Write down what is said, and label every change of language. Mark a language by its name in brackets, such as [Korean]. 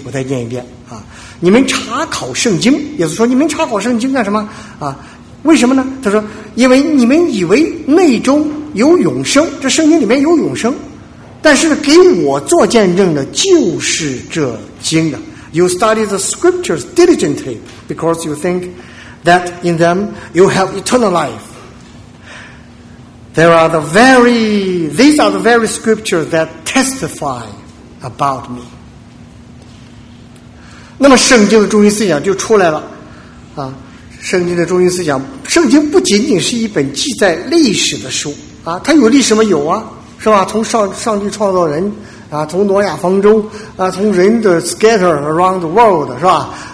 [Chinese] 我再念一遍啊，你们查考圣经，耶稣说你们查考圣经干什么啊？为什么呢？他说因为你们以为内中有永生，这圣经里面有永生，但是给我做见证的就是这经的。 [English] You study the scriptures diligently because you thinkThat in them you have eternal life. These are the very scriptures that testify about me. [Chinese] 那么圣经的中心思想就出来了，啊，圣经的中心思想，圣经不仅仅是一本记载历史的书啊，它有历史吗？有啊，是吧？从上帝创造人。啊，从挪亚方舟啊，从人的 [English] scatter around the world [Chinese] 是吧？